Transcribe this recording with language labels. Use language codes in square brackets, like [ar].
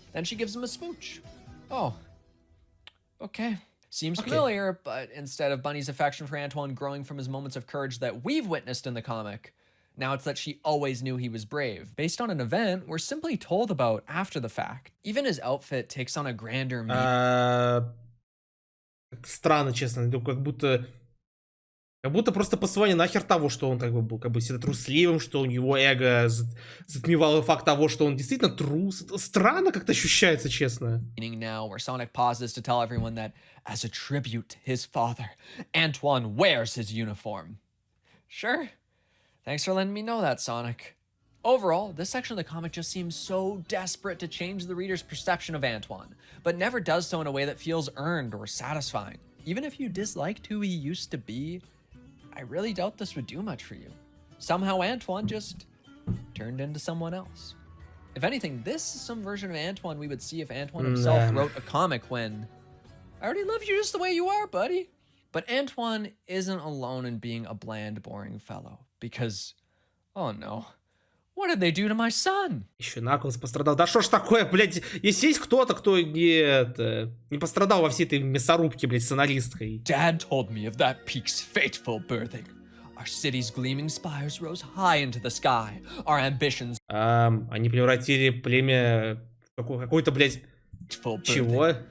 [en] Then she gives him a smooch. Oh. Okay. Seems familiar, but instead of Bunny's affection for Antoine growing from his moments of courage that we've witnessed in the comic, now it's that she always knew he was brave. Based on an event we're simply told about after the fact. Even his outfit takes on a grander meaning. [ru] Странно, честно, как будто Как будто просто послание нахер того, что он как бы был как бы всегда трусливым, что у него эго затмевало факт того, что он действительно трус. Это странно как-то ощущается, честно. [en] Now, where Sonic pauses to tell everyone that, as a tribute to his father, Antoine wears his uniform. Sure. Thanks for letting me know that, Sonic. Overall, this section of the comic just seems so desperate to change the reader's perception of Antoine, but never does so in a way that feels earned or satisfying. Even if you disliked who he used to be, I really doubt this would do much for you. Somehow Antoine just turned into someone else. If anything, this is some version of Antoine we would see if Antoine himself wrote a comic when, I already love you just the way you are, buddy. But Antoine isn't alone in being a bland, boring fellow, because, oh no, what did they do to my son? [ru] Еще Наклз пострадал. Да что ж такое, блядь, если есть кто-то, кто не пострадал во всей этой мясорубке, блядь, сценаристкой. [en] Dad told me of that peak's fateful birthing. Our city's gleaming spires rose high into the sky. Our ambitions... [ru] Они превратили племя в какой-то, блядь, чего?